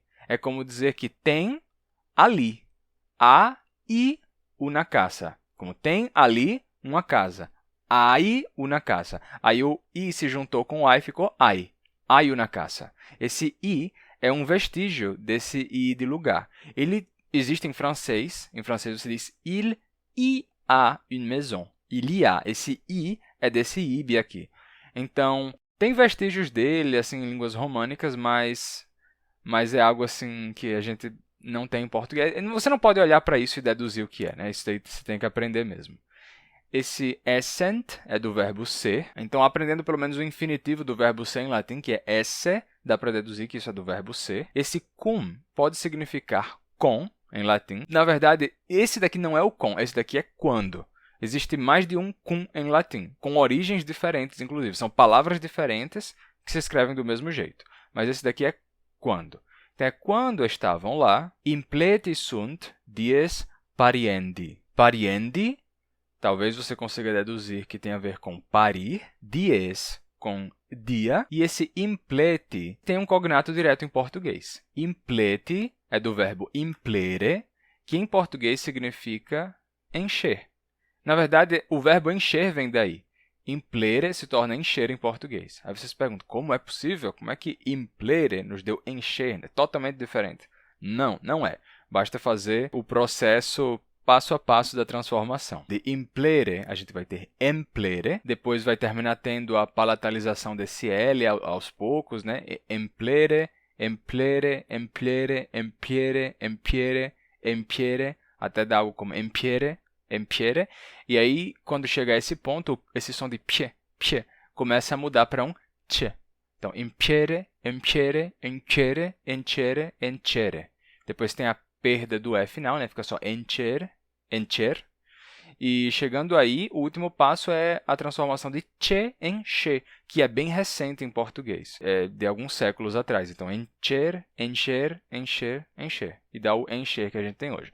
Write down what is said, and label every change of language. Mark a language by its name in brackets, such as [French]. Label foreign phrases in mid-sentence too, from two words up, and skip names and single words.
[Portuguese] É como dizer que tem ali. Há i [Spanish] una casa. [Portuguese] Como tem ali uma casa. [Spanish] Hay una casa. [Portuguese] Aí o i se juntou com o ai e ficou hay. [Spanish] Hay una casa. [Portuguese] Esse i é um vestígio desse i de lugar. Ele existe em francês. Em francês você diz [French] il y a une maison. Il y a. [Portuguese] Esse i é desse ibi aqui. Então, tem vestígios dele assim, em línguas românicas, mas é algo assim que a gente não tem em português. Você não pode olhar para isso e deduzir o que é, né? Isso daí você tem que aprender mesmo. Esse essent é do verbo ser. Então, aprendendo pelo menos o infinitivo do verbo ser em latim, que é esse, dá para deduzir que isso é do verbo ser. Esse cum pode significar com, em latim. Na verdade, esse daqui não é o com, esse daqui é quando. Existe mais de um cum em latim, com origens diferentes, inclusive. São palavras diferentes que se escrevem do mesmo jeito. Mas esse daqui é quando. Então, é quando estavam lá, [Latin] impleti sunt dies pariendi. [Portuguese] Pariendi, talvez você consiga deduzir que tem a ver com parir, dies com dia, e esse impleti tem um cognato direto em português. Impleti é do verbo implere, que em português significa encher. Na verdade, o verbo encher vem daí. Implere se torna encher em português. Aí você se pergunta, como é possível? Como é que implere nos deu encher? É totalmente diferente. Não, não é. Basta fazer o processo passo a passo da transformação. De implere, a gente vai ter emplere, depois vai terminar tendo a palatalização desse L aos poucos, né? Emplere, emplere, emplere, empiere, empiere, empiere, até dar algo como empiere, empiere, e aí, quando chegar a esse ponto, esse som de pie, pie, começa a mudar para um tche. Então, empiere, empiere, enchere, enchere, enchere. Depois tem a perda do E final, né? Fica só encher, encher. E chegando aí, o último passo é a transformação de che em che, que é bem recente em português, é de alguns séculos atrás. Então, encher, encher, encher, encher. E dá o encher que a gente tem hoje.